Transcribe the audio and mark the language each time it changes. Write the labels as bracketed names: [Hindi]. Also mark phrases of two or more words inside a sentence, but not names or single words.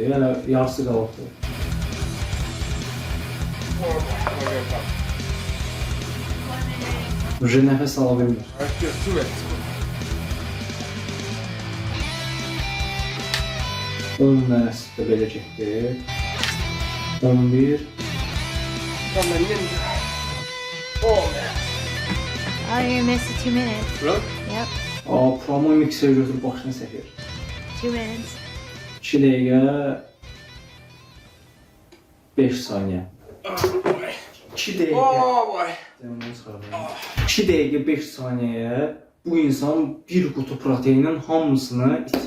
[Azerbaijani] Hələ yarısı qalıbdır. Уже nəfəs ala bilmir. 10 dənəsi də belə getdi. 11. [English] Oh, you're missing 2 minutes. Really? Yep. [Azerbaijani] Promo mikser götürüb başına çəkir. [English] 2 minutes. [Azerbaijani] 2 dəqiqə 5 saniyə. 2 dəqiqə. 2 dəqiqə 5 saniyəyə bu insan bir qutu proteinin hamısını içir.